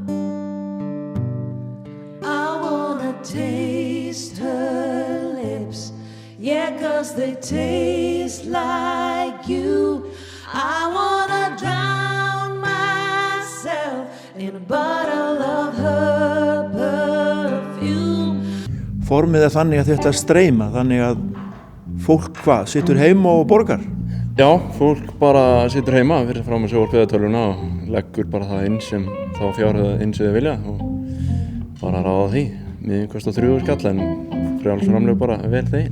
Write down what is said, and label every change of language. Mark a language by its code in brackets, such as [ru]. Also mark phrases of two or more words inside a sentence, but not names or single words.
[en] I wanna taste her lips, yeah, 'cause they taste like you. I wanna drown myself in a bottle of her perfume. [is] Formið þannig að þetta streyma, þannig að fólk situr heima og borgar? Já, fólk bara situr heima fyrir fram að sjónvarpstöðvartölvuna og leggur bara það inn sem þá fjárhæð inn sem þau vilja og bara ráða því. Miðinn kostar 3.000 kall en frjálsframlög bara vel þegin.